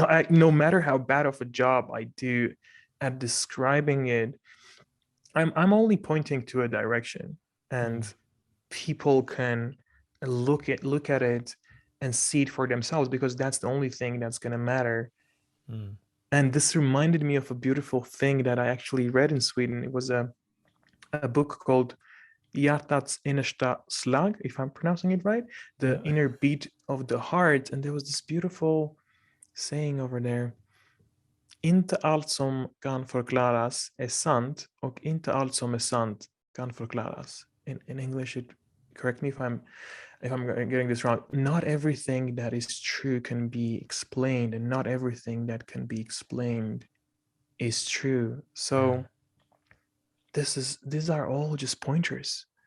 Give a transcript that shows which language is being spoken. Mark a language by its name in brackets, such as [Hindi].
[English] No matter how bad of a job I do at describing it, I'm only pointing to a direction, and people can look at it and see it for themselves, because that's the only thing that's going to matter. And this reminded me of a beautiful thing that I actually read in Sweden. It was a book called Hjärtats innersta slag, if I'm pronouncing it right, the inner beat of the heart. And there was this beautiful saying over there: [Swedish] inte allt som kan förklaras är sant, och inte allt som är sant kan förklaras. [English] In English, correct me if I'm getting this wrong. Not everything that is true can be explained, and not everything that can be explained is true. So these are all just pointers.